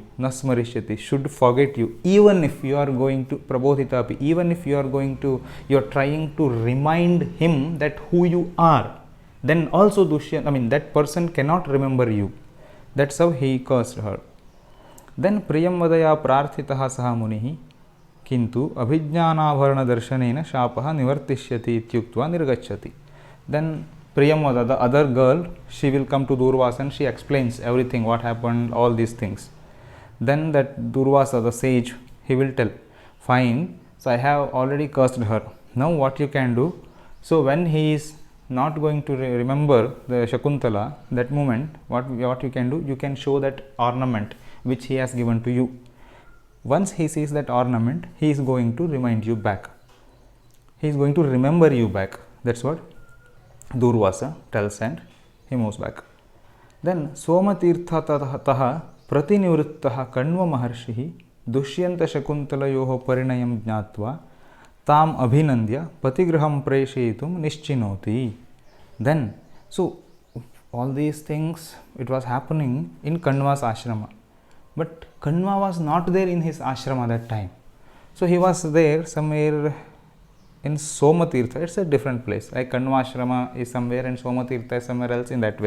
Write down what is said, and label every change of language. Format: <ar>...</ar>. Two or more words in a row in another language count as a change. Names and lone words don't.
<en>Nasmarishyati, should forget you. Even if you are going to Prabodhitapi, even if you are trying to remind him that who you are, then also that person cannot remember you. That's how he cursed her.</en> <sa>Then प्रियं वदया प्रार्थितः सः मुनिः किन्तु अभिज्ञानाभरण दर्शनेन शापः निवर्तिष्यति इत्युक्त्वा निर्गच्छति.</sa> <en>Then Priyamvada, the other girl, she will come to Durvasa and she explains everything, what happened, all these things. Then that Durvasa, the sage, he will tell, fine, so I have already cursed her. Now what you can do? So when he is not going to remember the Shakuntala, that moment, what you can do? You can show that ornament which he has given to you. Once he sees that ornament, he is going to remind you back. He is going to remember you back. That's what Durvasa tells, and he moves back.</en> <sa>Then सोमतीर्थ तः प्रतिनिवृत्तः कण्व महर्षिः दुष्यन्त शकुन्तलयोः परिणयं ज्ञात्वा तम् अभिनन्द्य पतिगृहं प्रेषितुं निश्चिनोति.</sa> <en>Then, so all these things, it was happening in Kanva's ashrama. But Kanva was not there in his ashrama that time. So he was there somewhere in Somatirtha. It's a different place. Like Kanva ashrama is somewhere and Somatirtha is somewhere else, in that way.</en>